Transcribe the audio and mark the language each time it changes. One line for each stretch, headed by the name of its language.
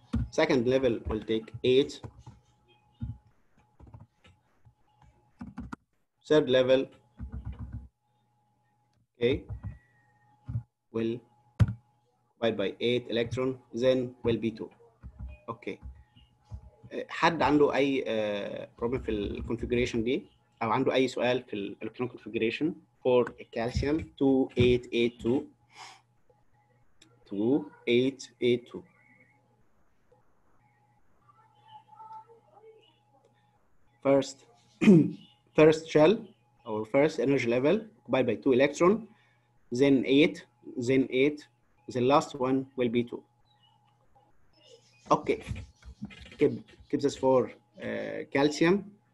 English: Second level will take 8. Third level, okay, will divide by 8 electron, then will be 2. Okay.
Arabic: حد عنده أي problem في الكونفيجريشن دي أو عنده أي سؤال في الإلكترون كونفيجريشن
English: for calcium
Arabic: 2882 2882.
English: First shell or first energy level occupied by 2 electron, then 8, the last one will be 2. Okay, keeps us for calcium.